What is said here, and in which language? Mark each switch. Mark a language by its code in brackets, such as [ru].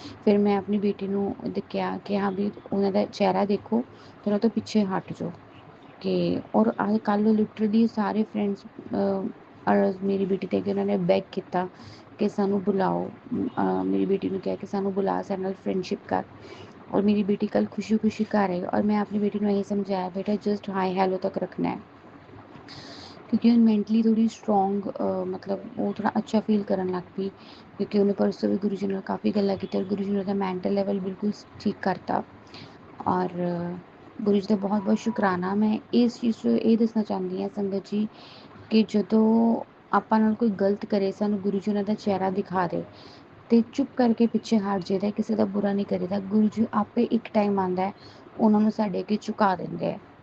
[pa] ਫਿਰ ਮੈਂ ਆਪਣੀ ਬੇਟੀ ਨੂੰ ਕਿਹਾ ਕਿ ਹਾਂ ਵੀ ਉਹਨਾਂ ਦਾ ਚਿਹਰਾ ਦੇਖੋ ਤੇ ਉਹਨਾਂ ਤੋਂ ਪਿੱਛੇ ਹਟ ਜਾਓ। ਕਿ ਔਰ ਅੱਜ ਕੱਲ੍ਹ ਲਿਟਰਲੀ ਸਾਰੇ ਫਰੈਂਡਸ ਮੇਰੀ ਬੇਟੀ 'ਤੇ ਕਿ ਉਹਨਾਂ ਨੇ ਬੈਗ ਕੀਤਾ ਕਿ ਸਾਨੂੰ ਬੁਲਾਓ। ਮੇਰੀ ਬੇਟੀ ਨੂੰ ਕਿਹਾ ਕਿ ਸਾਨੂੰ ਬੁਲਾ, ਸਾਡੇ ਨਾਲ ਫਰੈਂਡਸ਼ਿਪ ਕਰ। ਔਰ ਮੇਰੀ [hi] बेटी कल खुशी खुशी घर आई और मैं अपनी बेटी को यही समझाया, बेटा जस्ट हाई हेलो तक रखना है, क्योंकि उन्हें मैंटली थोड़ी स्ट्रोंग मतलब वो थोड़ा अच्छा फील करन लग पई, क्योंकि उन्हें परसों भी गुरु जी ने काफ़ी [pa] गल्लां कीतियां, [hi] गुरु जी ने उसदा मैंटल लेवल बिल्कुल ठीक करता। और गुरु जी का बहुत बहुत शुकराना। मैं इस चीज़ [pa] ਤੋਂ ਇਹ ਦੱਸਣਾ ਚਾਹੁੰਦੀ ਹਾਂ ਸੰਗਤ ਜੀ ਕਿ ਜਦੋਂ ਆਪਾਂ ਨਾਲ ਕੋਈ ਗਲਤ ਕਰੇ, ਸਾਨੂੰ ਗੁਰੂ ਜੀ ਉਹਨਾਂ ਦਾ ਚਿਹਰਾ ਦਿਖਾ ਦੇ ਤੇ ਚੁੱਪ ਕਰਕੇ ਪਿੱਛੇ ਹਟ ਜਾਈਦਾ, ਕਿਸੇ ਦਾ ਬੁਰਾ ਨਹੀਂ ਕਰੀਦਾ। ਗੁਰੂ ਜੀ ਆਪੇ ਇੱਕ ਟਾਈਮ ਆਉਂਦਾ ਹੈ, ਉਹਨਾਂ ਨੂੰ ਸਾਡੇ ਅੱਗੇ ਝੁਕਾ ਦਿੰਦੇ ਆ।